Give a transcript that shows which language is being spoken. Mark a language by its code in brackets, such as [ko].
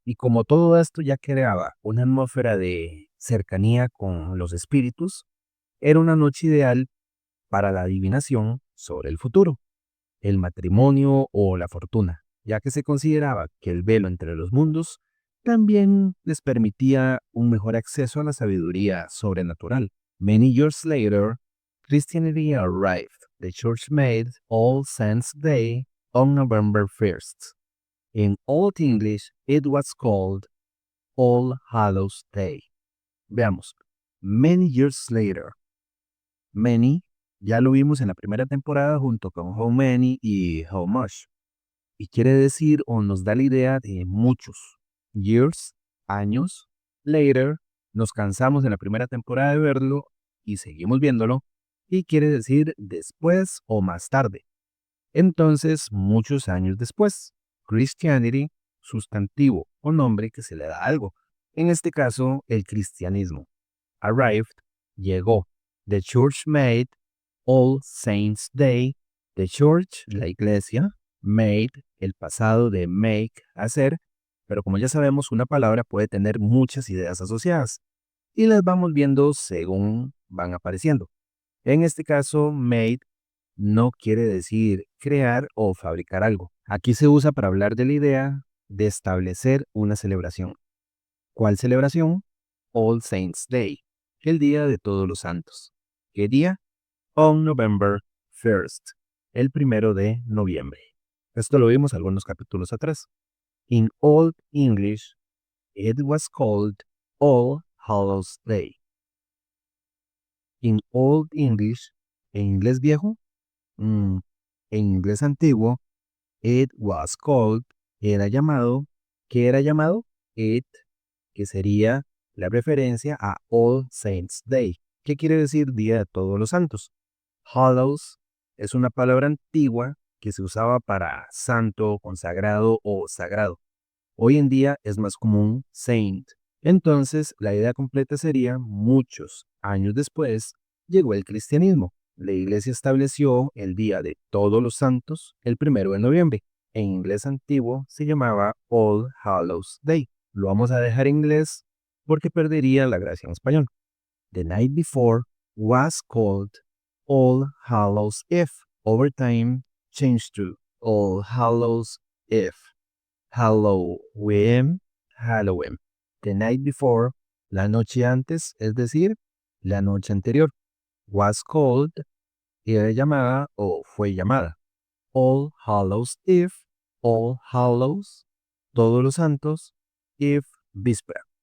[es] Y como todo esto ya creaba una atmósfera de cercanía con los espíritus, era una noche ideal para la adivinación sobre el futuro, el matrimonio o la fortuna, ya que se consideraba que el velo entre los mundos también les permitía un mejor acceso a la sabiduría sobrenatural. [en] Many years later, Christianity arrived. The church made All Saints' Day on November 1st. In Old English, it was called All Hallows Day. [es] Veamos. [en] Many years later. [es] Many, ya lo vimos en la primera temporada junto con How Many y How Much. Y quiere decir o nos da la idea de muchos. Years, años. Later, nos cansamos en la primera temporada de verlo y seguimos viéndolo. Y quiere decir después o más tarde. Entonces, muchos años después. Christianity, sustantivo o nombre que se le da a algo. En este caso, el cristianismo. Arrived, llegó. [en] The church made All Saints' Day. [es] The church, la iglesia. Made, el pasado de make, hacer. Pero como ya sabemos, una palabra puede tener muchas ideas asociadas. Y las vamos viendo según van apareciendo. En este caso, made no quiere decir crear o fabricar algo. Aquí se usa para hablar de la idea de establecer una celebración. ¿Cuál celebración? All Saints' Day, el Día de Todos los Santos. ¿Qué día? On November 1st, el 1 de noviembre. Esto lo vimos algunos capítulos atrás. [en] In Old English, it was called All Hallows Day. In Old English, [es] en inglés viejo, en inglés antiguo, [en] it was called, [es] era llamado, ¿qué era llamado? It, que sería la referencia a All Saints Day. ¿Qué quiere decir Día de Todos los Santos? Hallows es una palabra antigua que se usaba para santo, consagrado o sagrado. Hoy en día es más común saint. Entonces, la idea completa sería muchos años después llegó el cristianismo. La iglesia estableció el Día de Todos los Santos el 1 de noviembre. En inglés antiguo se llamaba All Hallows Day. Lo vamos a dejar en inglés porque perdería la gracia en español. [en] The night before was called All Hallows Eve. Over time changed to All Hallows Eve. Halloween, Halloween. The night before, [es] la noche antes, es decir, la noche anterior. [en] Was called, [es] era llamada o fue llamada. All Hallows Eve, All Hallows, todos los santos, Eve, víspera.